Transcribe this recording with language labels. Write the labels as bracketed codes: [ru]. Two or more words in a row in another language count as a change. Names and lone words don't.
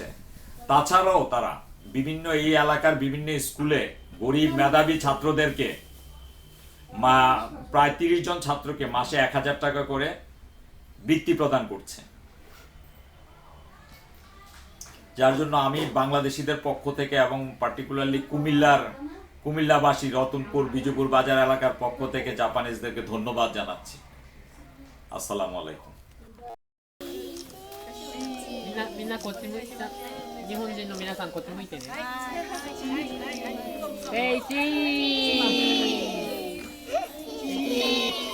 [bn] তাছাড়াও তারা বিভিন্ন এই এলাকার বিভিন্ন স্কুলে গরিব মেধাবী ছাত্রদেরকে প্রায় 30 জন ছাত্রকে মাসে 1000 টাকা করে বৃত্তি প্রদান করছে। যার জন্য আমি বাংলাদেশিদের পক্ষ থেকে এবং পার্টিকুলারলি কুমিল্লাবাসী রতনপুর বিজুপুর বাজার এলাকার পক্ষ থেকে জাপানিজদেরকে ধন্যবাদ জানাচ্ছি। [ar] السلام عليكم. [ja] みんなこっち向いて、日本人の皆さんこっち向いてね。ベイチー